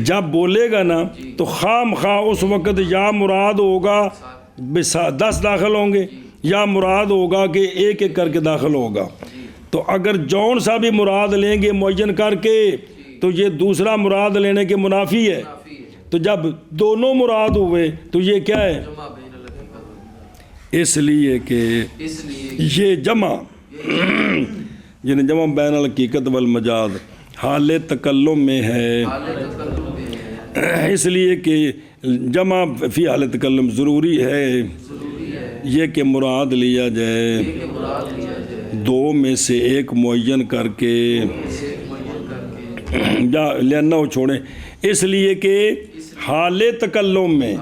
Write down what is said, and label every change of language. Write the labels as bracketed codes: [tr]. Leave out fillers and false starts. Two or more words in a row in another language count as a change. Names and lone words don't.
[ur] جب بولے گا نا تو خام خواہ اس وقت یا مراد ہوگا 10 داخل ہوں گے یا مراد ہوگا کہ ایک ایک کر کے داخل ہوگا۔ تو اگر جون سا بھی مراد لیں گے معین کر کے تو یہ دوسرا مراد لینے کے منافی ہے، تو جب دونوں مراد ہوئے تو یہ کیا ہے؟ [ar] جمع بین الحقیقت، [ur] اس لیے کہ اس لیے یہ جمع یعنی [ar] جمع بین الحقیقت والمجاز [ur] حال تکلم میں ہے، حال تکلم میں ہے، اس لیے کہ جمع فی حال تکلم ضروری ہے ضروری ہے یہ کہ مراد لیا جائے کہ مراد لیا جائے دو میں سے ایک معین کر کے، ایک معین کر کے، یا لینا ہو چھوڑیں، اس لیے کہ حال تکلم میں